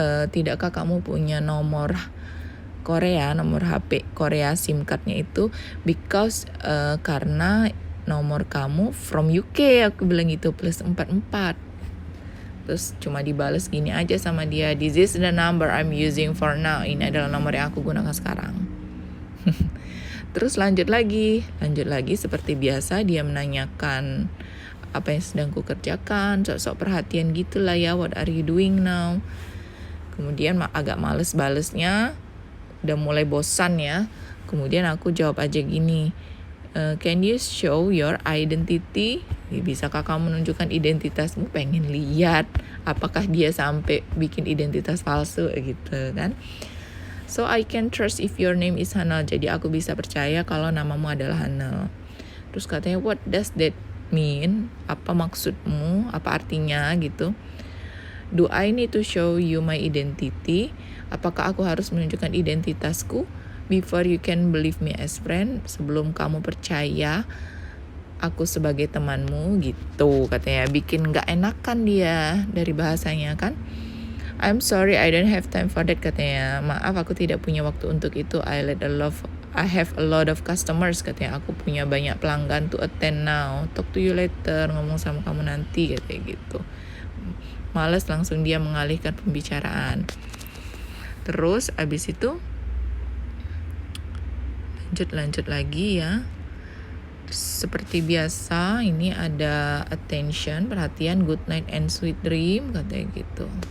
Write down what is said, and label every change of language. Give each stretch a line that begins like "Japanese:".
Indonesian: Tidakkah kamu punya nomor Korea, nomor HP Korea SIM cardnya itu? Because karena nomor kamu from UK, aku bilang gitu, plus 44. Terus cuma dibales gini aja sama dia,
English: this is the number I'm using for now.
Indonesian: Ini adalah nomor yang aku gunakan sekarang. Terus lanjut lagi seperti biasa dia menanyakan apa yang sedang ku kerjakan, sok-sok perhatian gitulah ya,
English: what are you doing now?
Indonesian: Kemudian agak males balesnya, udah mulai bosan ya. Kemudian aku jawab aja gini,
English: can you show your identity?
Indonesian: Bisakah kamu menunjukkan identitasmu? Pengen lihat apakah dia sampai bikin identitas palsu gitu kan.
English: So I can trust if your name is Hanel.
Indonesian: Jadi aku bisa percaya kalau namamu adalah Hanel. Terus katanya,
English: what does that mean?
Indonesian: Apa maksudmu? Apa artinya gitu?
English: Do I need to show you my identity?
Indonesian: Apakah aku harus menunjukkan identitasku
English: before you can believe me as friend?
Indonesian: Sebelum kamu percaya aku sebagai temanmu gitu, katanya. Bikin gak enakan dia dari bahasanya kan.
English: I'm sorry, I don't have time for that,
Indonesian: katanya. Maaf, aku tidak punya waktu untuk itu.
English: I have a lot of customers,
Indonesian: katanya. Aku punya banyak pelanggan
English: to attend now. Talk to you later,
Indonesian: ngomong sama kamu nanti, katanya gitu. Males langsung dia mengalihkan pembicaraan. Terus abis itu lanjut lagi ya. Seperti biasa ini ada attention, perhatian,
English: good night and sweet dream,
Indonesian: katanya gitu.